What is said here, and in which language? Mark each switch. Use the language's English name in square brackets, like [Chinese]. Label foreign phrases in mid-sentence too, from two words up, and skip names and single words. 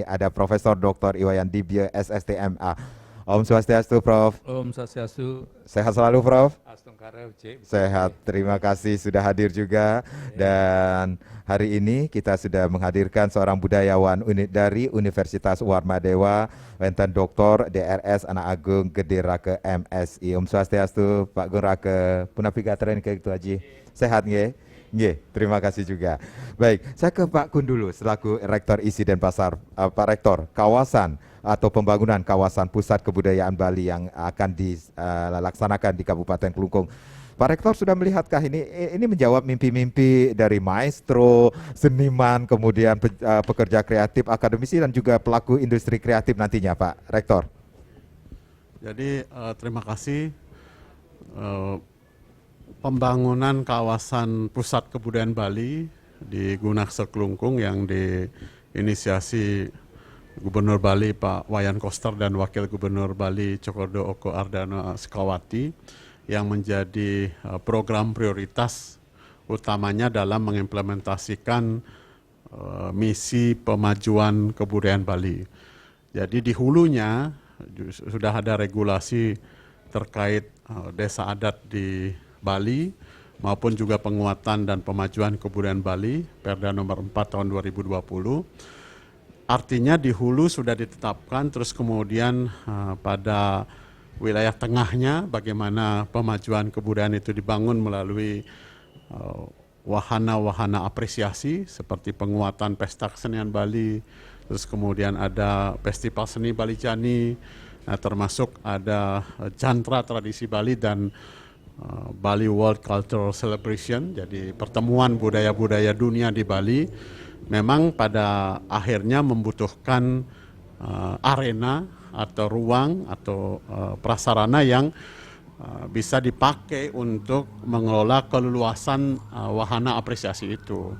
[Indonesian] Ada Profesor Dr. Iwayan Dibye SSTMA. [Balinese] Om Swastiastu [Indonesian] Prof. [Balinese] Om Swastiastu. [Indonesian] Sehat selalu Prof. Astungkara Uce. Sehat, terima kasih sudah hadir juga. Dan hari ini kita sudah menghadirkan seorang budayawan dari Universitas Warmadewa, Wenten Doktor DRS Anak Agung Gede Rake MSI. [Balinese] Om Swastiastu [Indonesian] Pak Gun Rake, punapigatren kayak gitu aja. Sehat nggih? Nggih, terima kasih juga. Baik, saya ke Pak Kun dulu selaku Rektor ISI Denpasar. Pak Rektor, kawasan atau pembangunan kawasan pusat kebudayaan Bali yang akan dilaksanakan di Kabupaten Klungkung. Pak Rektor sudah melihatkah ini menjawab mimpi-mimpi dari maestro, seniman, kemudian pekerja kreatif, akademisi dan juga pelaku industri kreatif nantinya, Pak Rektor? Jadi terima kasih. Pembangunan kawasan pusat kebudayaan Bali di Gunakser Klungkung yang diinisiasi Gubernur Bali Pak Wayan Koster dan Wakil Gubernur Bali Cokorda Oke Ardana Sukawati yang menjadi program prioritas utamanya dalam mengimplementasikan misi pemajuan kebudayaan Bali. Jadi di hulunya sudah ada regulasi terkait desa adat di Bali maupun juga penguatan dan pemajuan kebudayaan Bali Perda nomor 4 tahun 2020. Artinya di hulu sudah ditetapkan, terus kemudian pada wilayah tengahnya bagaimana pemajuan kebudayaan itu dibangun melalui wahana-wahana apresiasi seperti penguatan pesta kesenian Bali, terus kemudian ada festival seni Bali Jani, termasuk ada jantra tradisi Bali dan Bali World Cultural Celebration, jadi pertemuan budaya-budaya dunia di Bali. Memang pada akhirnya membutuhkan arena atau ruang atau prasarana yang bisa dipakai untuk mengelola keleluasan wahana apresiasi itu.